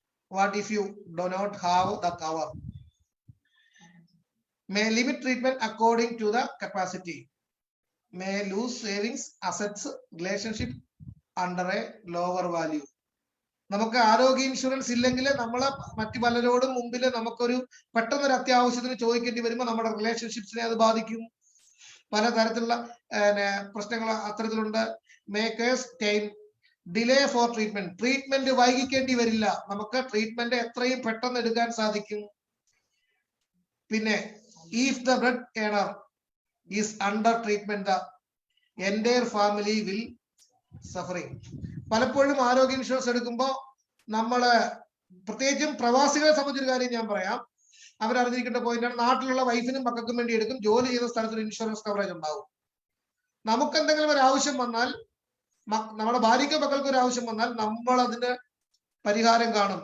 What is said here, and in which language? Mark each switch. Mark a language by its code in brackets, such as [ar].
[en] What if you do not have the cover? May limit treatment according to the capacity. May lose savings, assets, relationship under a lower value. [ml] നമുക്ക് ആരോഗ്യ insurance ഇല്ലെങ്കിൽ നമ്മള് മറ്റു പലരോടും മുമ്പിൽ നമുക്കൊരു പെട്ടെന്നൊരു അത്യാവശ്യത്തിന് ചോദിക്കേണ്ടി വരുമ്പോൾ നമ്മുടെ റിലേഷൻഷിപ്സിനെ അത് ബാധിക്കും. പലതരത്തിലുള്ള പ്രശ്നങ്ങൾ അത്തരത്തിലുണ്ട്. [en] makers time delay for treatment, [ml] treatment വൈകിക്കേണ്ടി വരില്ല. നമുക്ക് ട്രീറ്റ്മെന്റ് എത്രയും പെട്ടെന്ന് എടുക്കാൻ സാധിക്കും. [en] പിന്നെ if the bread earner is under treatment, the entire family will suffering. [ml] പലപ്പോഴും ആരോഗ്യ ഇൻഷുറൻസ് എടുക്കുമ്പോൾ നമ്മള് പ്രത്യേകിച്ചും പ്രവാസികളെ സംബന്ധിച്ചൊരു കാര്യം ഞാൻ പറയാം. അവരറിഞ്ഞിരിക്കേണ്ട പോയിന്റാണ്, നാട്ടിലുള്ള വൈഫിനും മക്കൾക്കും വേണ്ടി എടുക്കും. ജോലി ചെയ്യുന്ന സ്ഥലത്ത് ഒരു ഇൻഷുറൻസ് കവറേജ് ഉണ്ടാവും. നമുക്ക് എന്തെങ്കിലും ഒരു ആവശ്യം വന്നാൽ, നമ്മുടെ ഭാര്യയ്ക്കോ മക്കൾക്കോ ഒരു ആവശ്യം വന്നാൽ നമ്മൾ അതിന് പരിഹാരം കാണും.